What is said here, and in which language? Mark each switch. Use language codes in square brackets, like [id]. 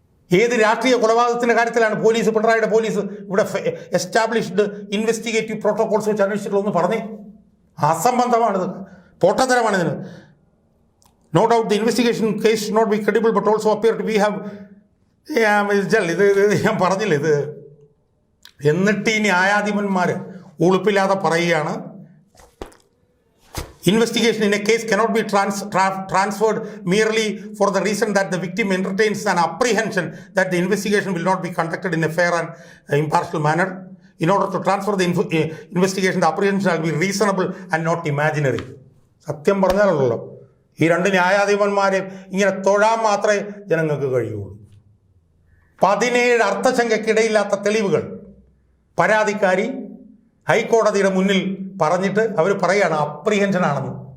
[ml] ഏത് രാഷ്ട്രീയ കൊലപാതകത്തിൻ്റെ കാര്യത്തിലാണ് പിണറായിയുടെ പോലീസ് ഇവിടെ എസ്റ്റാബ്ലിഷ്ഡ് ഇൻവെസ്റ്റിഗേറ്റീവ് പ്രോട്ടോകോൾസ് വെച്ച് അന്വേഷിച്ചിട്ടുള്ളതെന്ന് പറഞ്ഞേ? അസംബന്ധമാണിത്, പൊട്ടത്തരമാണിതിന്. [en] no doubt the investigation case should not be credible but also appear to be have [ml] ഇത് ഞാൻ പറഞ്ഞില്ല ഇത്. എന്നിട്ട് ഈ ന്യായാധിപന്മാർ ഉളുപ്പില്ലാതെ പറയുകയാണ്, [en] investigation in a case cannot be transferred merely for the reason that the victim entertains an apprehension that the investigation will not be conducted in a fair and impartial manner. In order to transfer the investigation, the apprehension shall be reasonable and not imaginary. [ml] സത്യം പറഞ്ഞാലുള്ളൂ, ഈ രണ്ട് ന്യായാധിപന്മാരെ ഇങ്ങനെ തൊഴാൻ മാത്രമേ ജനങ്ങൾക്ക് കഴിയുള്ളൂ. 17 അർത്ഥശങ്കയ്ക്കിടയില്ലാത്ത തെളിവുകൾ പരാതിക്കാരി ഹൈക്കോടതിയുടെ മുന്നിൽ പറഞ്ഞിട്ട് അവർ പറയുകയാണ് അപ്രിഹെൻഷനാണെന്ന്.